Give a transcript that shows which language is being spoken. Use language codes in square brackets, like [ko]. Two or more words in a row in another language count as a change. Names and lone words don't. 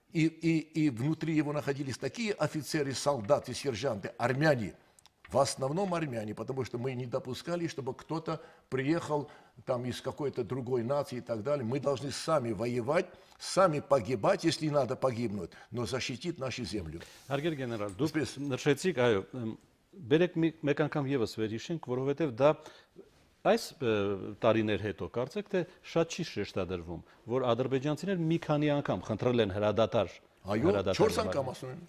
[ru] и внутри его находились такие офицеры, солдаты, сержанты, армяне, в основном армяне, потому что мы не допускали, чтобы кто-то приехал там из какой-то другой нации и так далее. Мы должны сами воевать, сами погибать, если надо погибнуть, но защитить нашу землю. [hy] Հարգելի գեներալ, դուք նշեցիք, այո, բերեք մեկ անգամ եւս վերհիշենք, որովհետեւ դա այս տարիներ հետո կարծեք թե շատ չի շեշտադրվում, որ ադրբեջանցիներ մի քանի անգամ խնդրել են հրադադար։ Այո, 4 անգամ ասում են։